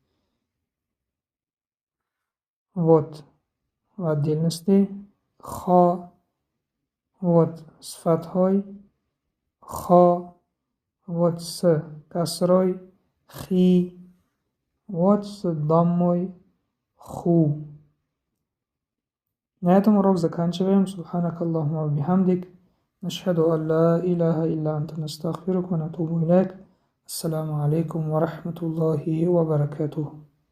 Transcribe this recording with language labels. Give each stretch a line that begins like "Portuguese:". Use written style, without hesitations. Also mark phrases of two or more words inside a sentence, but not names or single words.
Russian: вот в отдельности Х, вот с фатхой, Х, вот с касрой, Хи, вот с даммой, Ху. На этом урок заканчиваем.
Arabic: سبحانك اللهم وبحمدك. نشهد أن لا إله إلا أنت نستغفرك ونتوب إليك. السلام عليكم ورحمة الله وبركاته.